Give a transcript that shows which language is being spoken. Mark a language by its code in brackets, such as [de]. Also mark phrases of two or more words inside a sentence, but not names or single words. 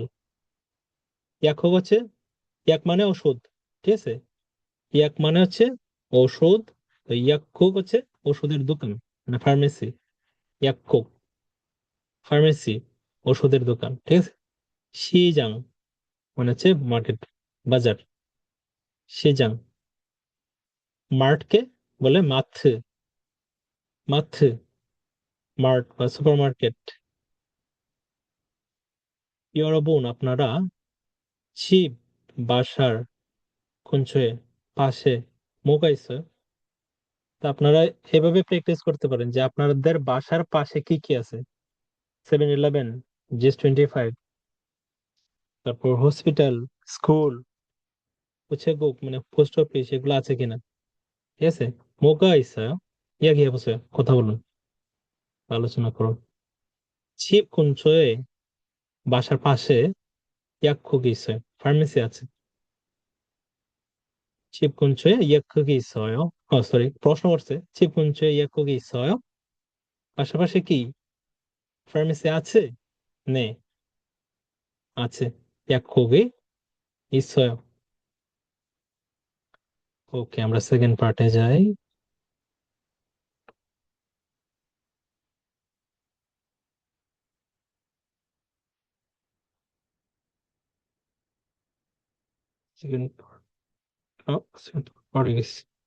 [bn] ইয়াক হচ্ছে, ইয়াক মানে ওষুধ, ঠিক আছে, ইয়াক মানে হচ্ছে ঔষধ, তো ইয়াকুক হচ্ছে ওষুধের দোকান মানে ফার্মেসি, ইয়াকুক ফার্মেসি ওষুধের দোকান, ঠিক আছে। শিজাং মানে হচ্ছে মার্কেট, বাজার, শিজাং। মার্টকে বলে মাথ, মাথ মার্ট বা [en] super market, [ko] 여러분 আপনারা 집 বাসার 근처에 পাশে 뭐가 있어요? [bn] তা আপনারা এভাবে প্র্যাকটিস করতে পারেন যে আপনাদের বাসার পাশে কি কি আছে। 7-Eleven, GS25, তারপর [en] hospital, school, [bn] 우체국 মানে [en] post office [bn] এগুলো আছে কিনা, ঠিক আছে। [ko] 뭐가 있어요? 이야기해 보세요. [bn] কথা বলুন, আলোচনা করুন। [ko] 집 근처에 [bn] বাসার পাশে [ko] 약국이 있어요. [bn] ফার্মেসি আছে। [ko] 집 근처에 약국이 있어요. সরি, [bn] প্রশ্ন করছে [ko] 집 근처에 약국이 있어요? [bn] পাশাপাশি কি ফার্মেসি আছে? [ko] 네, আছে। 약국이 있어요. [bn] ওকে, আমরা [en] second part [bn] যাই। [en] second part [bn] গেছি।